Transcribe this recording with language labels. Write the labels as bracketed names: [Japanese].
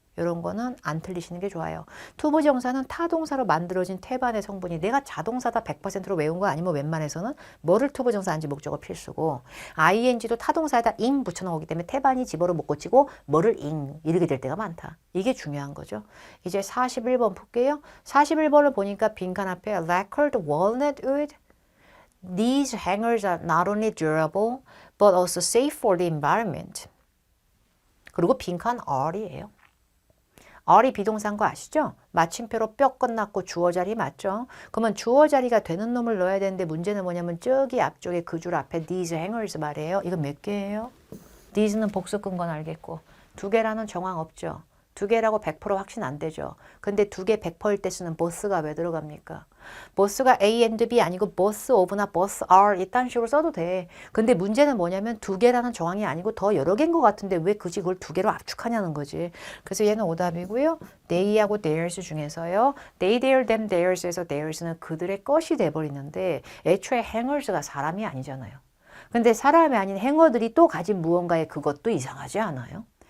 [Korean] 이런 거는 안 틀리시는 게 좋아요. 투부정사는 타동사로 만들어진 태반의 성분이 내가 자동사다 100%로 외운 거 아니면 웬만해서는 뭐를 투부정사 한지 목적어 필수고 ing도 타동사에다 ing 붙여놓기 때문에 태반이 집어로 못 고치고 뭐를 ing 이렇게 될 때가 많다. 이게 중요한 거죠. 이제 41번 볼게요. 41번을 보니까 빈칸 앞에 [English] lacquered walnut wood. These hangers are not only durable but also safe for the environment. [Korean] 그리고 빈칸 are이에요. are이 비동사인 거 아시죠? 마침표로 뼈 끝났고 주어 자리 맞죠? 그러면 주어 자리가 되는 놈을 넣어야 되는데 문제는 뭐냐면 저기 앞쪽에 그 줄 앞에 [English] these hangers [Korean] 말이에요. 이거 몇 개예요? these는 복수 끈 건 알겠고 두 개라는 정황 없죠? 두 개라고 100% 확신 안 되죠? 근데 두 개 100%일 때 쓰는 both가 왜 들어갑니까? both가 A and B 아니고 [English] both of [Korean] 나 [English] both are [Korean] 이딴 식으로 써도 돼. 근데 문제는 뭐냐면 두 개라는 정황이 아니고 더 여러 개인 것 같은데 왜 굳이 그걸 두 개로 압축하냐는 거지. 그래서 얘는 오답이고요. they하고 theirs 중에서요. they, their, them, theirs에서 theirs는 그들의 것이 돼버리는데 애초에 hangers가 사람이 아니잖아요. 근데 사람이 아닌 행어들이 또 가진 무언가의 그것도 이상하지 않아요?